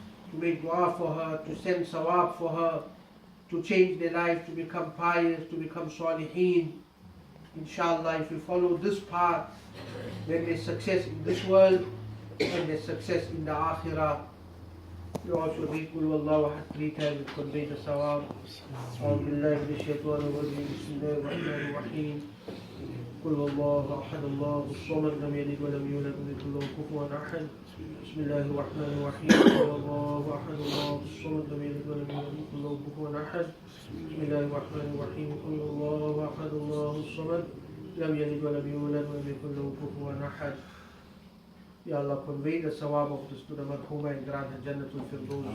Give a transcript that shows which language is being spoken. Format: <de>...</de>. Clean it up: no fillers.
<en>to make dua for her, to send sawab for her, to change their life, to become pious, to become salihin. Inshallah, if we follow this path, then there's success in this world and there's success in the akhirah. You also read Qul Wallahu Ahad 3 times to convey the sawab.</en> <ar>أعوذ بالله من الشيطان الرجيم بسم الله الرحمن الرحيم قل والله أحد الله الصمد لم يلد ولم يولد ولم يكن له كفوا أحد بسم الله الرحمن الرحيم قل والله أحد الله الصمد لم يلد ولم يولد ولم يكن له كفوا أحد بسم الله الرحمن الرحيم قل والله أحد الله الصمد لم يلد ولم يولد ولم يكن له كفوا أحد.</ar> <en>Ya Allah, convey the sawab of this to the marhuma and grant her Jannatul Firdaus.</en>